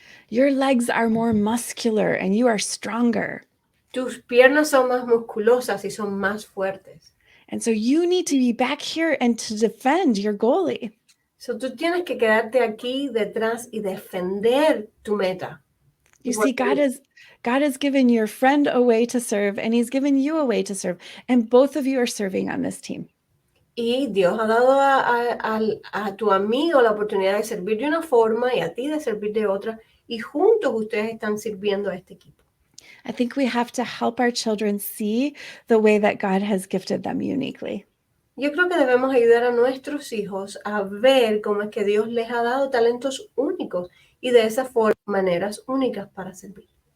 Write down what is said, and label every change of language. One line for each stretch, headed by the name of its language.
English: Your legs are more muscular and you are stronger.
Spanish: Tus piernas son más musculosas y son más fuertes.
English: And so you need to be back here and to defend your goalie.
Spanish: So tú tienes que quedarte aquí detrás y defender tu meta.
English: You see, God has given your friend a way to serve and he's given you a way to serve. And both of you are serving on this team.
Spanish: Y Dios ha dado a tu amigo la oportunidad de servir de una forma y a ti de servir de otra. Y juntos ustedes están sirviendo a este equipo.
English: I think we have to help our children see the way that God has gifted them uniquely.
Spanish: Yo creo que debemos ayudar a nuestros hijos a ver cómo es que Dios les ha dado talentos únicos y de esa forma maneras únicas para servir.